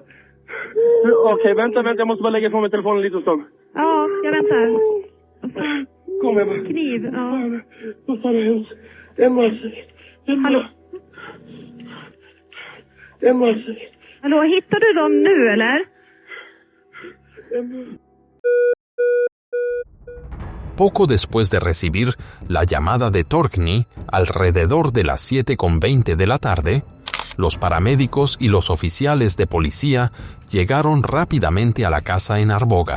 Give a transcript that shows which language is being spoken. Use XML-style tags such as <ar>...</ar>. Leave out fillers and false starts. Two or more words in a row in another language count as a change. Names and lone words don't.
<sv>Okej, vänta, jag måste bara lägga ifrån mig telefonen lite stund. Ja, jag väntar. Kom igen. Kniv, ja. Vad fan är det? Emma. Hallå, hittar du dem nu eller?</sv> <es>Poco después de recibir la llamada de Torgny, alrededor de las 7:20 de la tarde, los paramédicos y los oficiales de policía llegaron rápidamente a la casa en Arboga.</es>